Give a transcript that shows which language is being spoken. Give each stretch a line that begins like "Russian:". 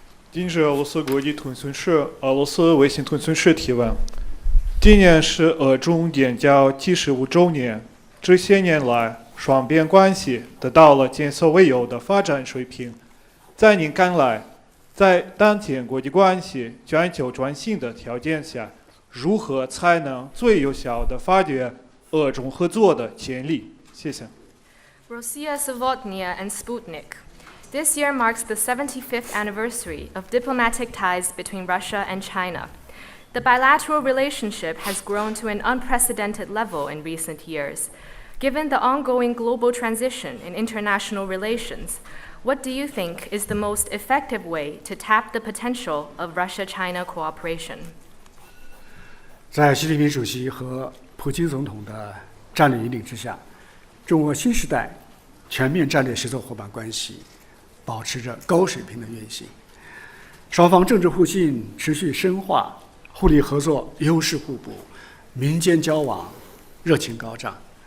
Chinese: 今日俄罗斯国际通讯社俄罗斯卫星通讯社提问：今年是俄中建交75周年，这些年来，双边关系得到了前所未有的发展水平。在您看来，在当前国际关系全球转型的条件下，如何才能最有效地发掘俄中合作的潜力？谢谢。
English: Rossiya Savotnia and Sputnik. This year marks the 75th anniversary of diplomatic ties between Russia and China. The bilateral relationship has grown to an unprecedented level in recent years. Given the ongoing global transition in international relations, what do you think is the most effective way to tap the potential of Russia-China cooperation?
Chinese: 在习近平主席和普京总统的战略引领之下，中俄新时代全面战略协作伙伴关系保持着高水平的运行，双方政治互信持续深化，互利合作优势互补，民间交往热情高涨。